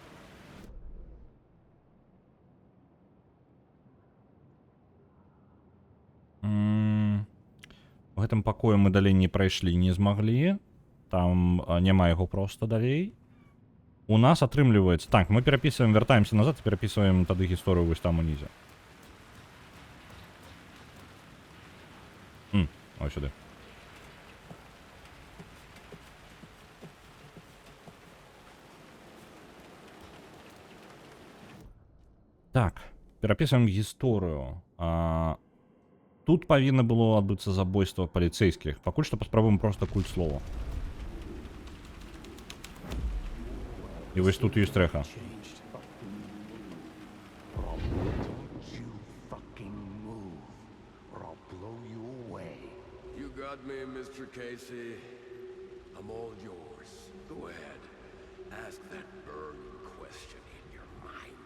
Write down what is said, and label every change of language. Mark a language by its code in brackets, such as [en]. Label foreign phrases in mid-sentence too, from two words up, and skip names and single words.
[be] У гэтым пакоі мы далей не прайшлі, не змаглі. Там няма яго проста далей. У нас атрымліваецца... Так, мы перапісваем, вяртаемся назад і перапісваем тады гісторыю вось там унізе. [uk] Ось сюди. [be] Так, перапісваем гісторыю. Тут павінна было адбыцца забойства паліцэйскіх. Пакуль што паспрабуем проста культ слова. І вось тут ёсць рэха. [en] Me, Mr. Casey. I'm all yours. Go ahead. Ask that burning question in your mind.